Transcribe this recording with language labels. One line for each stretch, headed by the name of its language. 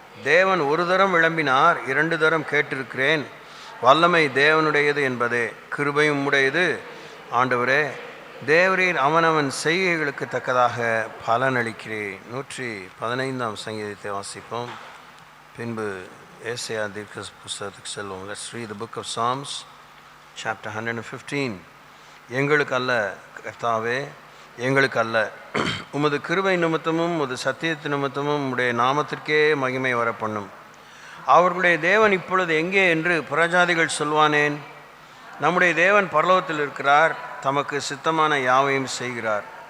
Tamil: தேவன் ஒரு தரம் விளம்பினார், 2 தரம் கேட்டிருக்கிறேன். வல்லமை தேவனுடையது என்பதே, கிருபையும் உடையது. ஆண்டவரே, தேவரீர் அவனவன் செய்கைகளுக்கு தக்கதாக பலனளிக்கிறேன். 115ஆம் சங்கீதத்தை வாசிப்போம். பின்பு ஏசாயா தீர்க்கதரிசன புஸ்தகத்துக்கு செல்வோம்.
English: Let's read the book of Psalms chapter 115.
Tamil: எங்களுக்கு அல்ல கர்த்தாவே, எங்களுக்கு அல்ல, உமது கிருபை நிமித்தமும் உமது சத்தியத்து நிமித்தமும் உம்முடைய நாமத்திற்கே மகிமை வர பண்ணும். அவர்களுடைய தேவன் இப்பொழுது எங்கே என்று புறஜாதிகள் சொல்வானேன்? நம்முடைய தேவன் பரலோகத்தில் இருக்கிறார், தமக்கு சித்தமான யாவையும் செய்கிறார்.